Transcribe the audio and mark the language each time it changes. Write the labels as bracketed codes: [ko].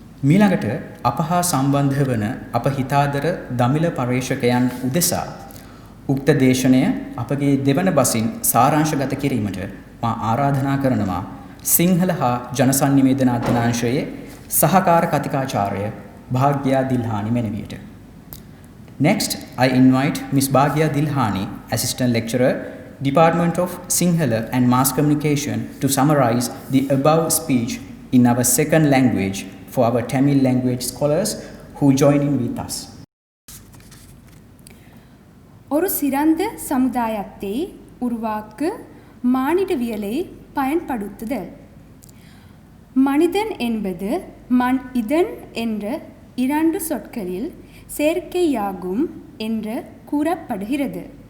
[si] මීළඟට අප හා සම්බන්ධ වන අප හිතාදර දමිළ පර්යේෂකයන් උදෙසා උක්ත දේශනය අපගේ දෙවන බසින් සාරාංශගත කිරීමට මා ආරාධනා කරනවා සිංහල හා ජනසන්නිවේදන අධ්‍යනාංශයේ සහකාර කතිකාචාර්ය භාග්‍යා Dilhani මෙනවියට. [en] Next, I invite Ms. Bhagya Dilhani, Assistant Lecturer, Department of Sinhala and Mass Communication, to summarize the above speech in our second language for our Tamil language scholars who join in with us. [ta] ஒரு சிறந்த சமுதாயத்தை உருவாக்க மானிடவியலை பயன்படுத்துதல். மனிதன் என்பது மண் இதன் என்ற இரண்டு சொற்களில் சேர்க்கையாகும் என்று கூறப்படுகிறது.